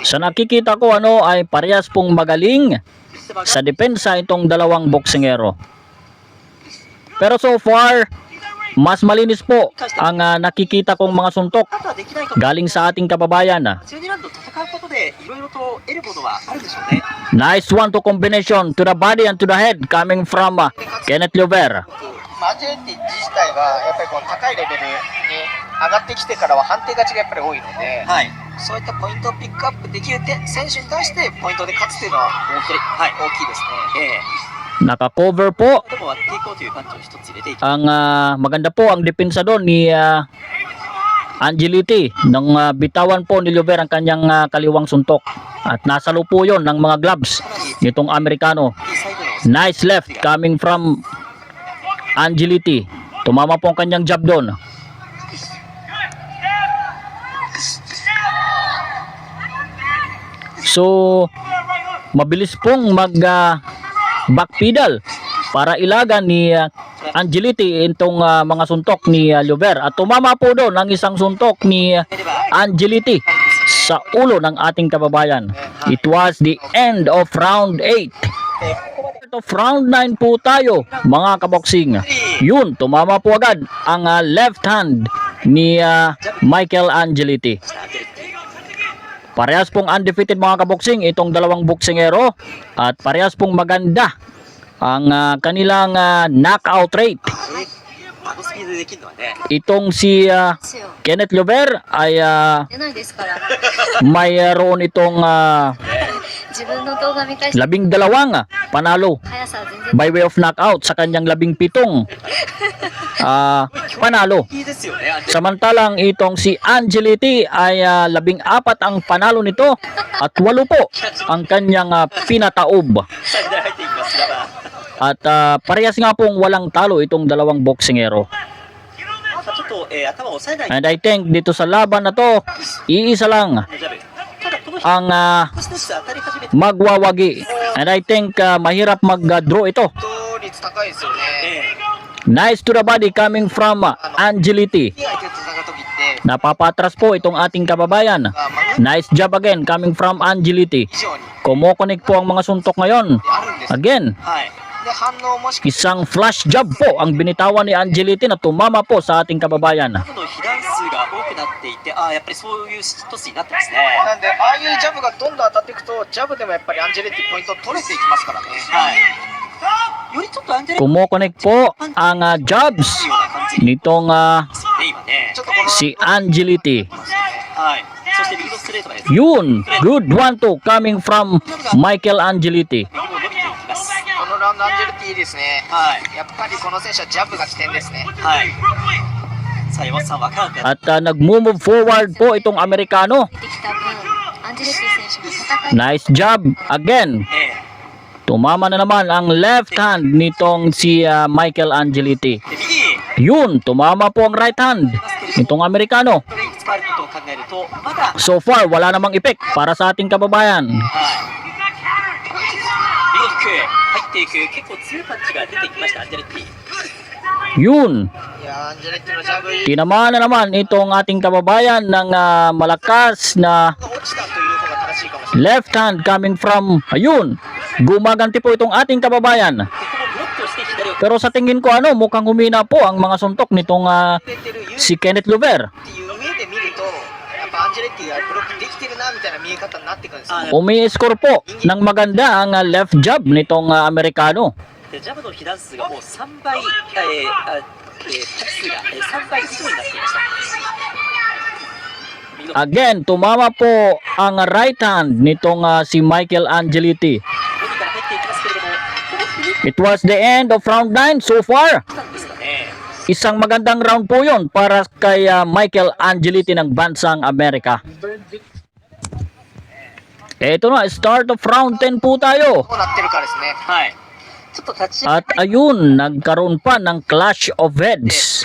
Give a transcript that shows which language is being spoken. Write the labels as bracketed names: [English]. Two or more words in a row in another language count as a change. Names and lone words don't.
[Filipino] Sa nakikita ko ay parehas pong magaling sa depensa itong dalawang boksingero. Pero [English] so far, [Filipino] mas malinis po ang nakikita kong mga suntok [Japanese] あとはできないこと [Filipino] galing sa ating kababayan. [Japanese] 12 ラウンド戦うことでいろいろと得るものはあるでしょうね。 [English] Nice one to combination to the body and to the head coming from Kenneth Llover. [Japanese] アンジェレッティ自体がやっぱりこの高いレベルに上がってきてからは判定勝ちがやっぱり多いので、はい。そういったポイントをピックアップできる選手に対してポイントで勝つっていうのは大きい、大きいですね。 [Filipino] Naka-cover po [Japanese] でも割っていこうというパンチを一つ入れていき [Filipino] ang maganda po ang depensa doon ni Angeliti nang bitawan po ni Llover ang kanyang kaliwang suntok at nasalo po yon ng mga gloves nitong Amerikano. [Japanese] サイドの [English] Nice left coming from Angeliti. [Filipino] Tumama po ang kanyang jab doon. So mabilis pong mag [English] back pedal [Filipino] para ilagan ni Angeliti itong mga suntok ni Llover at tumama po doon ang isang suntok ni Angeliti sa ulo ng ating kababayan. [English] It was the end of round 8. Of round 9 [Filipino] po tayo mga kaboksing. Yun, tumama po agad ang [English] left hand [Filipino] ni Michael Angeliti. Parehas pong undefeated mga kaboksing itong dalawang boksingero at parehas pong maganda ang kanilang [English] knockout rate. [Japanese] あのスピードでできるのはね。 [Filipino] Itong si [Japanese] ですよ。 [Filipino] Kenneth Llover ay [Japanese] 出ないですから。 [Filipino] mayroon itong [Japanese] 自分の動画見返して [Filipino] 12 panalo [Japanese] 速さは全然 [English] by way of knockout [Filipino] sa kanyang 17 panalo. [Japanese] いいですよね。アンジェ [Filipino] Samantalang itong si Angeliti ay 14 ang panalo nito at 8 po ang kanyang pinataob. [Japanese] サイドで入っていきます。ラバー。 [Filipino] At parehas nga pong walang talo itong dalawang boksingero. [Japanese] なんかちょっと、頭を押さえない [English] And I think [Filipino] dito sa laban na to, iisa lang [Japanese] ジャブ。ただこの人 [Filipino] ang [Japanese] 少しずつ当たり始めて、 [Filipino] magwawagi. [English] And I think [Filipino] mahirap mag-draw ito. [Japanese] 勝率高いですよね。 [English] Nice to the body coming from Angeliti. [Japanese] 相手と戦う時って、 [Filipino] Napapatras po itong ating kababayan. [English] Nice job again coming from Angeliti. [Japanese] 以上に [Filipino] Kumukonik po ang mga suntok ngayon. [Japanese] あるんです。 [English] Again, [Japanese] はい。で反応もしくは [Filipino] isang [English] flash jab [Filipino] po ang binitawan ni Angeliti na tumama po sa ating kababayan. [Japanese] ジャブの被弾数が多くなっていて、ああ、やっぱりそういう一つになってますね。なんでああいうジャブがどんどん当たっていくとジャブでもやっぱりアンジェレッティポイント取れていきますからね。はい。よりちょっとアンジェレッ [Filipino] Kumukonik po ang jobs [Japanese] トような感じ [Filipino] nitong [Japanese] ですよね、今ね。ちょっとこの [Filipino] si Angeliti. [Japanese] はい。そして右のストレートがですね、 [Filipino] Yun, [English] good one to coming from Michael Angeliti. [Japanese] 右も伸びていきます。このラウンドアンジェレッティいいですね。はい。やっぱりこの選手はジャブが起点ですね。はい。さあ、山本さん、わからんか [Filipino] At nag- [English] move forward [Filipino] po itong Amerikano. [Japanese] 出てきた分、アンジェレッティ選手も戦い [English] Nice job again. え [Filipino] Tumama na naman ang [English] left hand [Filipino] nitong si Michael Angeliti. [Japanese] で、右、 [Filipino] Yun, tumama po ang [English] right hand [Filipino] nitong Amerikano. [Japanese] これいくつかあることを考えると、まだ、 [English] So far, [Filipino] wala namang effect para sa ating kababayan. [Japanese] はい。右のフック、入っていく、結構強いパンチが出てきました、アンジェレッティ。 [Filipino] Yun, [Japanese] いやーアンジェレッティのジャブが [Filipino] tinamaan na naman itong ating kababayan ng malakas na [Japanese] 落ちたという方が正しいかもしれない。 [English] left hand coming from, [Filipino] ayun, gumaganti po itong ating kababayan. [Japanese] ここもブロックをして左を [Filipino] Pero sa tingin ko mukhang humina po ang mga suntok nitong [Japanese] 出てる [Filipino] si Kenneth Llover. [Japanese] っていう上で見るとやっぱアンジェレッティがブロックできてるなみたいな見え方になってくるんですよ。 [Filipino] Umi-score po ng maganda ang [English] left jab [Filipino] nitong Amerikano. [Japanese] でジャブの被弾数がもう3倍、タッチ数が3倍以上になっていました。右の [Filipino] Again, tumama po ang [English] right hand [Filipino] nitong si Michael Angeliti. [Japanese] ボディから入っていきますけれども、この振り [English] It was the end of round 9 so far. [Japanese] なんですかね。 [Filipino] Isang magandang round po yon para kay Michael Angeliti ng bansang Amerika. Ito na, [English] start of round 10 [Filipino] po tayo. [Japanese] どうなってるかですね。はい。ちょっと立ち [Filipino] At ayun, nagkaroon pa ng [English] clash of heads.